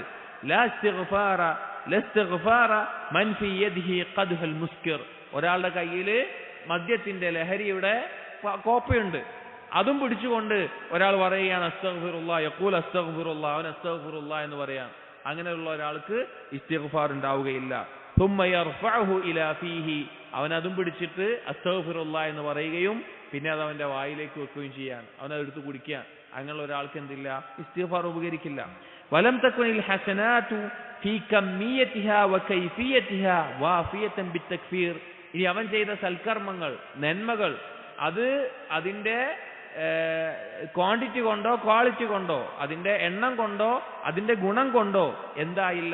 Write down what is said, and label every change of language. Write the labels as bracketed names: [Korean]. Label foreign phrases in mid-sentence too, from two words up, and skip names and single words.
[Arabic] لا استغفار لاستغفار من في يده قدح المسكر, [Malayalam] ഒരാളുടെ കയ്യിൽ മദ്യത്തിന്റെ ലഹരിയുടെ കോപ്പയുണ്ട്, അതും പിടിച്ചുകൊണ്ട് ഒരാൾ പറയുകയാണ് അസ്തഗ്ഫിറുല്ലാഹ്, [Arabic] يقول أستغفر الله, [Malayalam] അവൻ അസ്തഗ്ഫിറുല്ലാഹ് എന്ന് പറയാം. അങ്ങനെയുള്ള ഒരാൾക്ക് ഇസ്തിഗ്ഫാർ ഉണ്ടാവുകയില്ല. [Arabic] ثم يرفعه الى فيه, [Malayalam] അവൻ അതും പിടിച്ചിട്ട് അസ്തഗ്ഫിറുല്ലാഹ് എന്ന് പറയുകയും പിന്നെ അത് അവന്റെ വായിലേക്ക് വെക്കുകയും ചെയ്യാൻ, അവനത് എടുത്ത് കുടിക്കാൻ. അങ്ങനെയുള്ള ഒരാൾക്ക് എന്തില്ല? ഇസ്തിഗ്ഫാർ ഉപകരിക്കില്ല. [Arabic] ولم تكن الحسنات في كميتها وكيفيتها وافية بالتكفير, [Malayalam] ഇനി അവൻ ചെയ്ത സൽക്കർമ്മങ്ങൾ, നന്മകൾ, അത് അതിന്റെ ക്വാണ്ടിറ്റി കൊണ്ടോ ക്വാളിറ്റി കൊണ്ടോ, അതിന്റെ എണ്ണം കൊണ്ടോ അതിന്റെ ഗുണം കൊണ്ടോ എന്തായില്ല?